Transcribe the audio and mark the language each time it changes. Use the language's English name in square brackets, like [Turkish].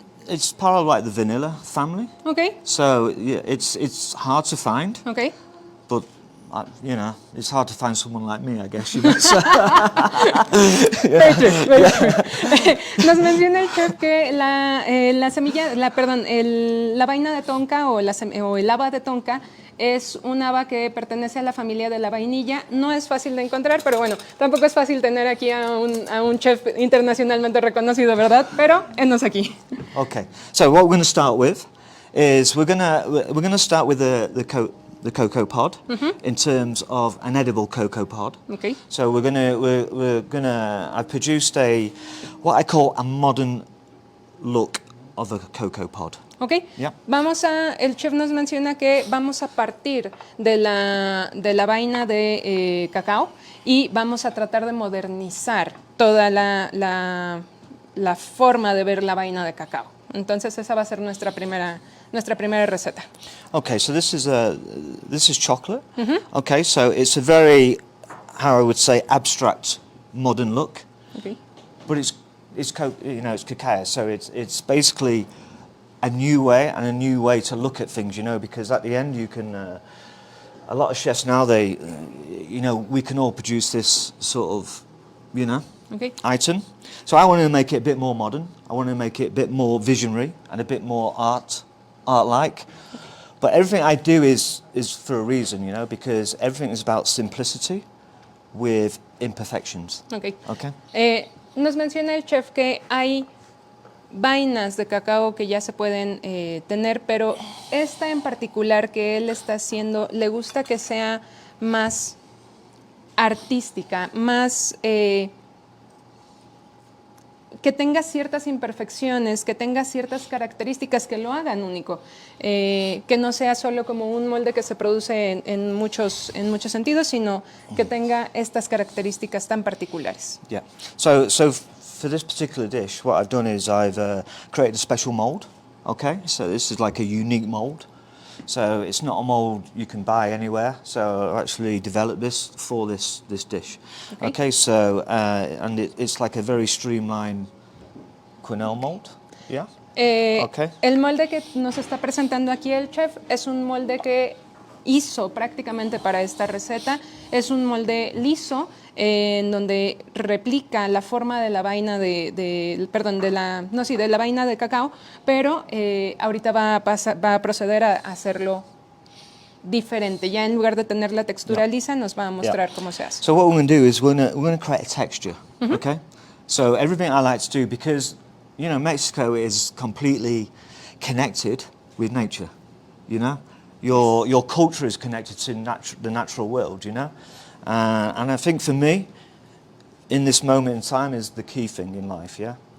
[English] It's part of like the vanilla family. Okay. So yeah, it's hard to find, Okay. but you know, it's hard to find someone like me, I guess. You know? So, Very true, very true. [Spanish] Nos menciona el chef que la semilla, la vaina de tonka o el haba de tonka es un haba que pertenece a la familia de la vainilla. No es fácil de encontrar, pero bueno, tampoco es fácil tener aquí a un chef internacionalmente reconocido, ¿verdad? Pero enos aquí. [English] okay. So what we're going to start with is we're going to start with the cocoa pod in terms of an edible cocoa pod. Okay. So we're gonna I've produced what I call a modern look of a cocoa pod. Ok, Yeah. [Spanish] el chef nos menciona que vamos a partir de la vaina de cacao y vamos a tratar de modernizar toda la forma de ver la vaina de cacao. Entonces esa va a ser nuestra primera receta. [English] Okay, so this is chocolate. Okay, so it's a very, how I would say, abstract modern look, Okay. but it's cacao, so it's basically a new way to look at things, you know, because at the end you can, a lot of chefs now, we can all produce this sort of, Okay. item. So I want to make it a bit more modern. I want to make it a bit more visionary and a bit more art-like. But everything I do is for a reason, you know, because everything is about simplicity with imperfections. Okay. Okay? [Spanish] Nos menciona el chef que hay vainas de cacao que ya se pueden tener, pero esta en particular que él está haciendo, le gusta que sea más artística, más que tenga ciertas imperfecciones, que tenga ciertas características que lo hagan único, que no sea solo como un molde que se produce en muchos sentidos, sino que tenga estas características tan particulares. [English] Yeah. So for this particular dish, what I've done is I've created a special mold. Okay. So this is like a unique mold. So it's not a mold you can buy anywhere. So I actually developed this for this dish. Okay. So and it's like a very streamlined quenelle mold. Yeah. Okay. [Spanish] El molde que nos está presentando aquí el chef es un molde que hizo prácticamente para esta receta. Es un molde liso en donde replica la forma de la vaina de la vaina de cacao, pero ahorita va a proceder a hacerlo diferente. Ya en lugar de tener la textura lisa, nos va a mostrar cómo se hace. [English] So what we're going to do is we're going to create a texture. Okay. So everything I like to do, because Mexico is completely connected with nature. You know, your culture is connected to the natural world. You know. And I think for me, in this moment in time, is the key thing in life, yeah?